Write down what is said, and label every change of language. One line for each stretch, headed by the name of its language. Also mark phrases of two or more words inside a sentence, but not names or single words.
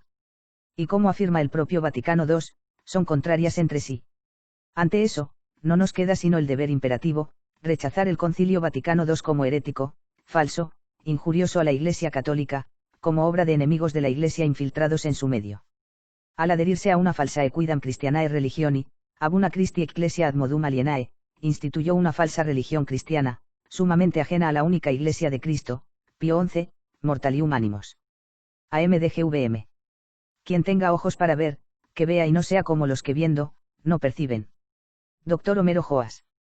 Spanish: Y como afirma el propio Vaticano II, son contrarias entre sí. Ante eso, no nos queda sino el deber imperativo, rechazar el Concilio Vaticano II como herético, falso, injurioso a la Iglesia Católica, como obra de enemigos de la Iglesia infiltrados en su medio. Al adherirse a una falsa
Latin: equidam Christianae religioni, ab una Christi Ecclesia ad modum alienae,
Spanish: instituyó una falsa religión cristiana, sumamente ajena a la única Iglesia de Cristo, Pío XI, Mortalium Animos. AMDGVM. Quien tenga ojos para ver, que vea y no sea como los que viendo, no perciben. Dr. Homero Joas.